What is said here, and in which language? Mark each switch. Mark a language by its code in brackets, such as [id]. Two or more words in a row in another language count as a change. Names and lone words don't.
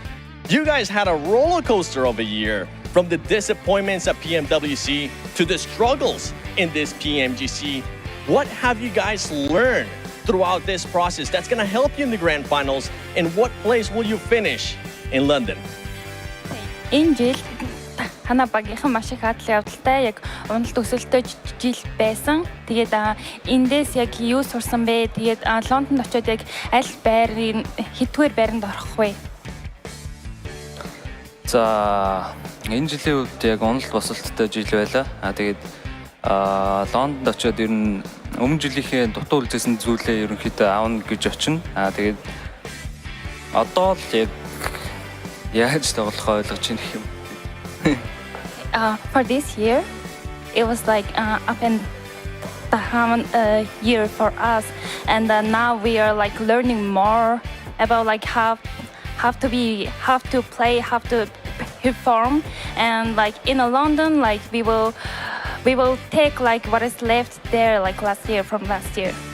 [en] You guys had a roller coaster of a year, from the disappointments at PMWC to the struggles in this PMGC. What have you guys learned throughout this process that's going to help you in the Grand Finals, and what place will you finish in London? [mn] Энэ жил танай багийнхан маш их хадлын явдалтай яг унал төсөлтөй жил байсан. Тэгээд эндээс яг юу сурсан бэ? Тэгээд Лондонд очиод яг аль байрын хитвэр байранд орох вэ? За энэ жилийн үед яг унал босолттой жил байлаа. Тэгээд Лондонд очиод ер нь өмнө жилийнхээ дутуу үлдсэн зүйлээ ерөнхийдөө аавна гэж очино. Тэгээд одоо л яг яаж тоглохоо ойлгож байна гэх юм. [en] For this year, it was like up and down year for us, and now we are like learning more about like how to play, how to perform, and like in London, like we will take like what is left there like from last year.